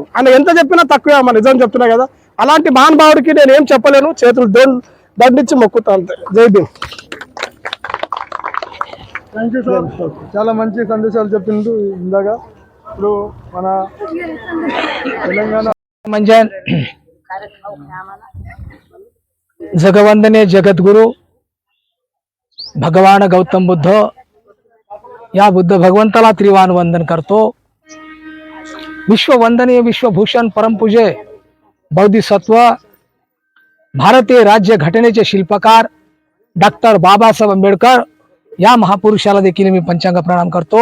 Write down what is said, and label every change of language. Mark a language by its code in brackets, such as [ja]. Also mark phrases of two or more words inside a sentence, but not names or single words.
[te] ఆయన ఎంత చెప్పినా తక్కువే అమ్మ, నిజం చెప్తున్నా కదా. అలాంటి మహానుభావుడికి నేను ఏం చెప్పలేను, చేతులు దండించి మొక్కుతా అంతే. జై భీమ్. [en] thank you sir. [te] చాలా మంచి సందేశాలు చెప్పిండు ఇందాక. ఇప్పుడు మన తెలంగాణ [mr] म्हणजे जगवंदनीय जगद्गुरु भगवान गौतम बुद्ध, या बुद्ध भगवंताला त्रिवान वंदन करतो. विश्ववंदनीय विश्वभूषण परमपूज्य बौद्धिसत्व भारतीय राज्य घटनेचे शिल्पकार डॉक्टर बाबासाहेब आंबेडकर या महापुरुषाला देखील मी पंचांग प्रणाम करतो.